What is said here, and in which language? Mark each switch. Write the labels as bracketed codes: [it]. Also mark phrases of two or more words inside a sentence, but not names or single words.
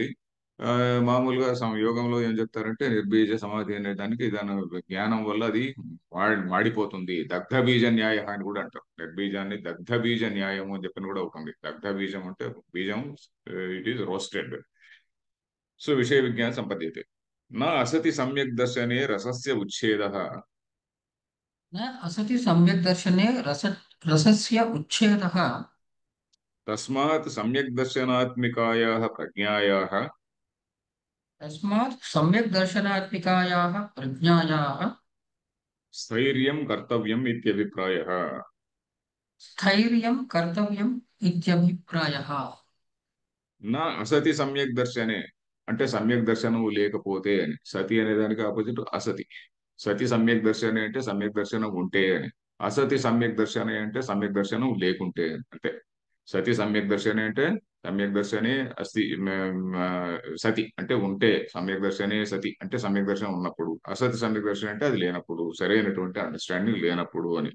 [te] ఆ, మామూలుగా యోగంలో ఏం చెప్తారంటే నిర్బీజ సమాధి అనే దానికి, దాని జ్ఞానం వల్ల అది మాడిపోతుంది. దగ్ధ బీజ న్యాయ అని కూడా అంటారు. నిర్బీజాన్ని దగ్ధ బీజ న్యాయము అని చెప్పని కూడా అవుతుంది. దగ్ధ బీజం అంటే బీజం, [en] it is roasted. [sa] सो विषय विज्ञान सम्पद्यते. न असति सम्यक् दर्शने रसस्य उच्छेद. न असति सम्यक् दर्शने रसस्य उच्छेदः। तस्मात् सम्यक् दर्शनात्मिकायाः प्रज्ञायाः तस्मात् सम्यक् दर्शनात्मिकायाः प्रज्ञायाः स्थैर्यं कर्तव्यं इत्यभिप्रायः. स्थैर्यं कर्तव्यम् इत्यभिप्रायः। न असति सम्यक् दर्शने [te] అంటే సమ్యక్ దర్శనం లేకపోతే అని. సతి అనే దానికి ఆపోజిట్ అసతి. [sa] सति सम्यक् दर्शने [te] అంటే సమ్యక్ దర్శనం ఉంటే అని. [sa] असति सम्यक् दर्शने [te] అంటే సమ్యక్ దర్శనం లేకుంటే అని. అంటే [sa] सति सम्यक् दर्शने [te] అంటే [sa] सम्यक् दर्शने अस्ति, [te] సతి అంటే ఉంటే, [sa] सम्यक् दर्शने सति [te] అంటే సమ్యక్ దర్శనం ఉన్నప్పుడు, అసతి సమ్యక్ దర్శనం అంటే అది లేనప్పుడు, సరైనటువంటి అండర్స్టాండింగ్ లేనప్పుడు అని.